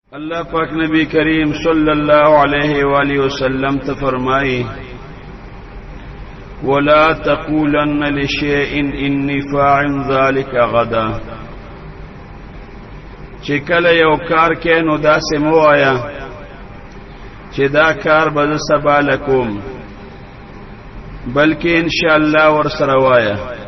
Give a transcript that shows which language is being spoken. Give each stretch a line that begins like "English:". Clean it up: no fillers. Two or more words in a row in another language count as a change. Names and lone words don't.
Pashto: اللہ پاک نبی کریم
Arabic: صلی اللہ علیہ وآلہ وسلم
Pashto: ته فرمایي
Arabic: ولا تقولن لشيء اني فاعل ذلك غدا،
Pashto: چې کله یو کار کې نو داسې مو وایا چې دا کار به سبا لکوم، بلکې
Arabic: ان شاء الله
Pashto: ور سره وایا.